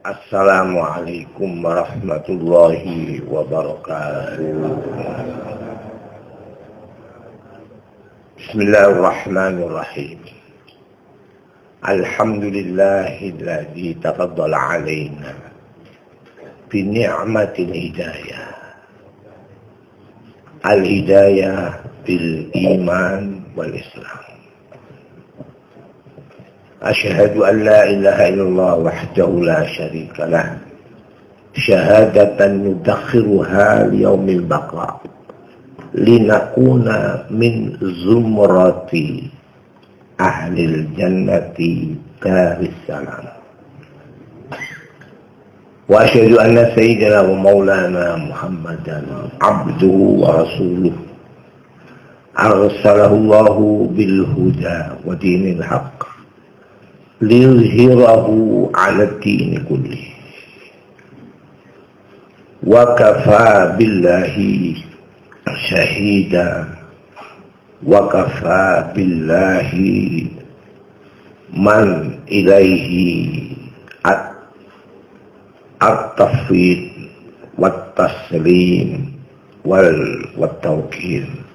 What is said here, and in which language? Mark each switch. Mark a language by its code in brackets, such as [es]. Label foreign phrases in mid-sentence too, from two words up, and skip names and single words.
[ar] السلام عليكم ورحمة الله وبركاته. بسم الله الرحمن الرحيم. الحمد لله الذي تفضل علينا بنعمة الهداية. الهداية بالإيمان والإسلام. أشهد أن لا إله إلا الله وحده لا شريك له. شهادة ندخرها ليوم البقاء. لنكون من زمرة أهل الجنة دار السلام. وأشهد أن سيدنا ومولانا محمدا عبده ورسوله. أرسله الله بالهدى ودين الحق. ليظهره على الدين كله. وكفى بالله شهيدا وكفى بالله من إليه التفويض والتسليم والتوقير.